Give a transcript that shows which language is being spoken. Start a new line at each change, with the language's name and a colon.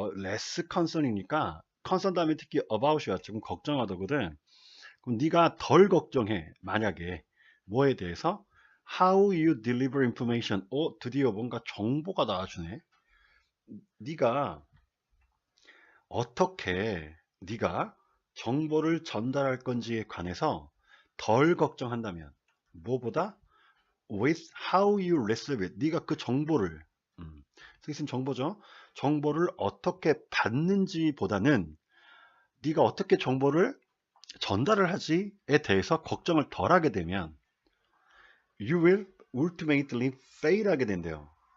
Korean: less concern이니까 concern 다음에 특히 about이 왔죠. 그럼 걱정하다거든. 그럼 네가 덜 걱정해. 만약에 뭐에 대해서
English: how you deliver information.
Korean: 드디어 뭔가 정보가 나와주네. 네가 어떻게 네가 정보를 전달할 건지에 관해서 덜 걱정한다면 뭐보다
English: with how you receive it.
Korean: 네가 그 정보를 쓰신 정보죠. 정보를 어떻게 받는지보다는 네가 어떻게 정보를 전달을 하지에 대해서 걱정을 덜 하게 되면
English: you will ultimately fail
Korean: 하게 된대요.